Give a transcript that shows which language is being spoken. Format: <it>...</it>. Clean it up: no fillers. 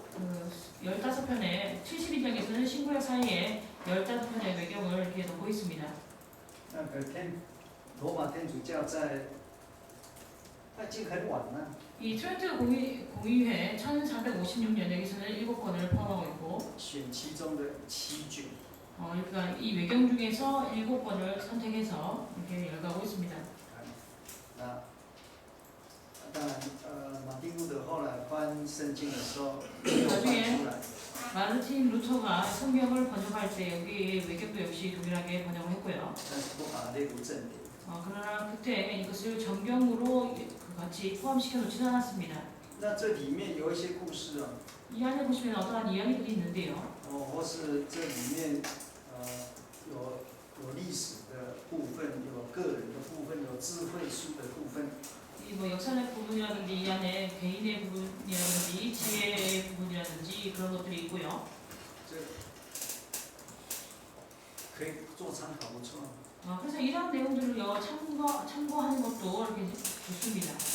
<ko>그 15편의 72장에서는 신구약 사이에 15편의 외경을 이렇게 넣고 있습니다.</ko> <zh>那个罗马天主教在，他已经很晚了。</zh> <ko>이 트렌트 공의회 1456년 여기서는 7권을 포함하고 있고</ko> <zh>选其中的7卷，</zh> <ko>그러니까 이 외경 중에서 7권을 선택해서 이렇게 열거하고 있습니다.</ko> <zh>那当然，马丁路德后来翻圣经的时候没有翻出来，</zh> <ko>마르틴 루터가 성경을 번역할 때 여기 외경도 역시 동일하게 번역을 했고요.</ko> <zh>但是不把它列入正典。</zh> <ko>그러나 그때 이것을 정경으로 같이 포함시켜 놓지는 않았습니다.</ko> <zh>那这里面有一些故事啊，</zh> <ko>이 안에 보시면 어떠한 이야기들이 있는데요.</ko> <zh>或是这里面有历史的部分，有个人的部分，有智慧书的部分。</zh> <ko>이 뭐 역사적 부분이라든지 이 안에 개인의 부분이라든지 지혜의 부분이라든지 그런 것들이 있고요.</ko> <zh>这可以做参考，不错。</zh> <ko>그래서 이러한 내용들을요 참고하는 것도 이렇게 좋습니다.</ko>